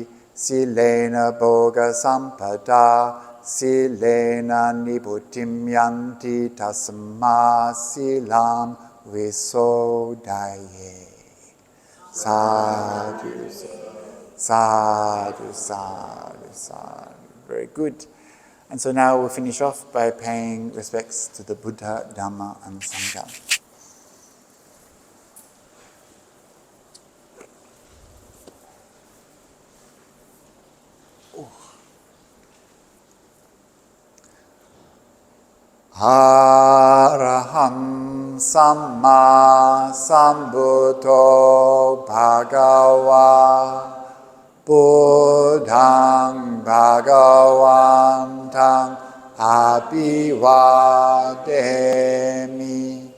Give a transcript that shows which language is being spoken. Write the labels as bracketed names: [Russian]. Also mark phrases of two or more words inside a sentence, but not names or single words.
[Pali] Silena bhoga sampada. Silena nibbuttim yanti. Tasma silam visodaye. Sadhu, sadhu, sadhu, sadhu. [English] Very good. And so now we'll finish off by paying respects to the Buddha, Dhamma, and Sangha. [Pali] Araham Samma Sambuddho Bhagava Buddhaṃ Bhagavantaṃ Abhivademi.